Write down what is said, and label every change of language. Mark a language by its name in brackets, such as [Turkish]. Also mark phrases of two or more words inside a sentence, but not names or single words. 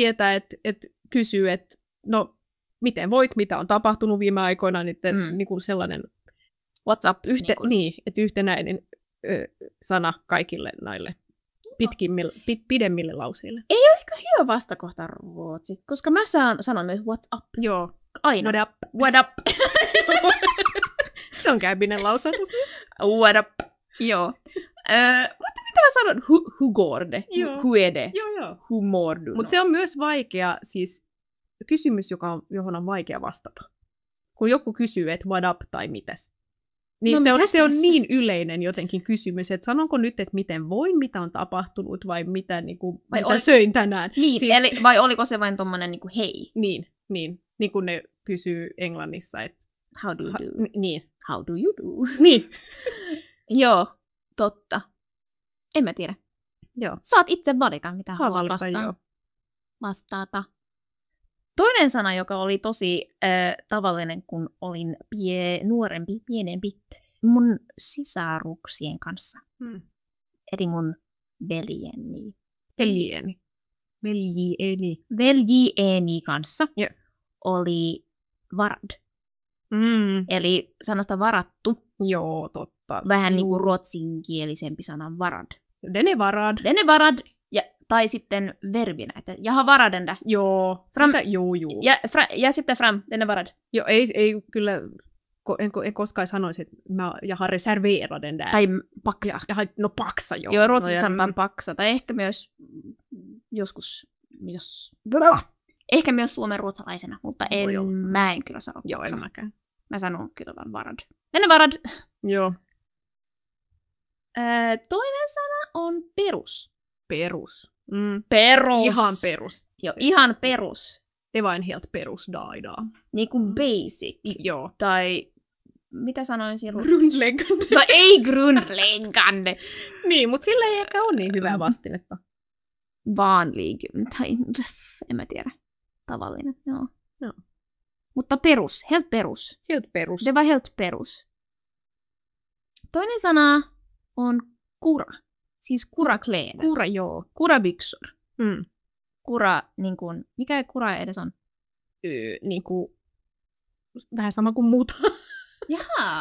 [Finnish] tietää, että kysyy, että no miten voit, mitä on tapahtunut viime aikoina, niin kuin sellainen [English] What's up? [Finnish] että yhtenäinen sana kaikille näille pidemmille lauseille. Ei ole ehkä hyvä vastakohta ruotsi, koska mä sanon myös [English] what's up. [Finnish] Joo. Aina. [English] What up? What up? [Finnish] Se on käypinen lausahdus myös. [English] What up? [Finnish] Joo. Mutta mitä mä sanon? [Swedish] Hur går det? [Finnish] Joo. [Swedish] Hur är det? [Finnish] Joo. [Swedish] Hur mår du? [Finnish] Mutta se on myös vaikea, siis kysymys, johon on vaikea vastata. Kun joku kysyy, että [English] what up [Finnish] tai mitäs. Niin No se on tässä? niin yleinen jotenkin kysymys, että sanonko nyt, että miten voin, mitä on tapahtunut, vai mitä, Vai mitä söin tänään. Niin, Siis- eli, vai oliko se vain tommonen niinku hei? Niin kuin ne kysyy Englannissa, että [English] How do you do? [Finnish] niin. [English] How do you do? [Finnish] Niin. Joo, totta. En mä tiedä. Joo. Saat itse valita, mitä Saa haluat valita, joo. vastata. Toinen sana, joka oli tosi tavallinen, kun olin pienempi, mun sisaruksien kanssa, eli mun veljeni. Veljieni kanssa Joo. oli varad. Mm. Eli sanasta varattu, Joo, totta. vähän niin kuin ruotsinkielisempi sana varad. [Swedish] Den är varad. Den är varad, [Finnish] tai sitten verbinä, että jaha [Swedish] varaden där. [Finnish] Joo. Fram- Sitä, joo. Ja sitten fram, [Swedish] den är varad. [Finnish] Joo, ei kyllä, en koskaan sanoisi, että [Swedish] jag har reserverat den där. [Finnish] Tai paksa. No paksa, joo. Joo, ruotsissa No, sanotaan paksa, tai ehkä myös ehkä myös suomenruotsalaisena, mutta Voi olla. mä en kyllä sano Joo, paksa. en mäkään. Mä sanon kyllä vaan varad. [Swedish] Den är varad. [Finnish] Joo. Toinen sana on perus. Perus. Perus. Ihan perus. Joo, ihan perus. [Swedish] Det var en helt perus dag idag. [Finnish] Niin kuin basic. Joo. Tai mitä sanoin silloin? Grundläggande. No ei grundläggande. Niin, mutta sillä ei ehkä ole niin hyvää vastinetta. Vanlig. Tai en mä tiedä. Tavallinen, joo. Joo. Mutta perus. [Swedish] Helt perus. Helt perus. Det var helt perus. [Finnish] Toinen sana on kura. Siis kurakläder. Kura, joo. Kurabyxor. Mm. Kura, niin kuin, mikä kura edes on? Niinku, vähän sama kuin muuta. Jaha.